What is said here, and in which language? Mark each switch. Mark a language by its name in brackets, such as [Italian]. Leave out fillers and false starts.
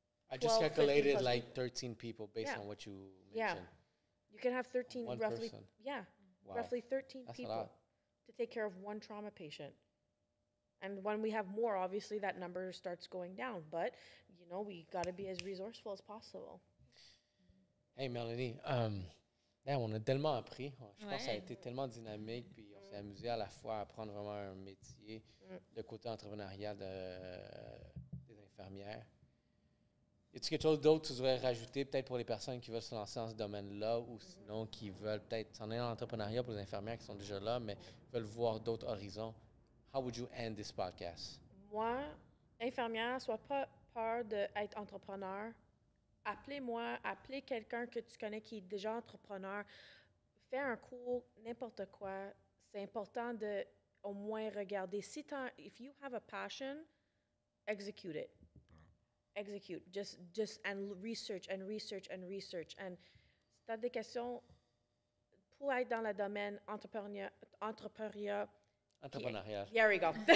[English] I just calculated like 13 people based on what you mentioned. Yeah. You can have 13 one roughly. person. Yeah. Wow. Roughly 13 That's people to take care of one trauma patient. And when we have more, obviously that number starts going down. But, you know, we got to be as resourceful as possible. [French] Hey, Mélanie, on a tellement appris. Je pense que ça a été tellement dynamique, puis on s'est amusé à la fois à apprendre vraiment un métier, le côté entrepreneurial des infirmières. Y a-t-il quelque chose d'autre que tu voudrais rajouter, peut-être pour les personnes qui veulent se lancer dans ce domaine-là, ou sinon qui veulent peut-être s'en aller dans l'entrepreneuriat pour les infirmières qui sont déjà là, mais veulent voir d'autres horizons? [English] How would you end this podcast? [French] Moi, infirmière, sois pas peur d'être entrepreneur. Appelez-moi, appelez quelqu'un que tu connais qui est déjà entrepreneur. Fais un cours, n'importe quoi. C'est important de au moins regarder. [English] If you have a passion, execute it. Execute. Just and research and research and research. And [French] si tu as des questions pour être dans le domaine entrepreneuriat. [English] There we go.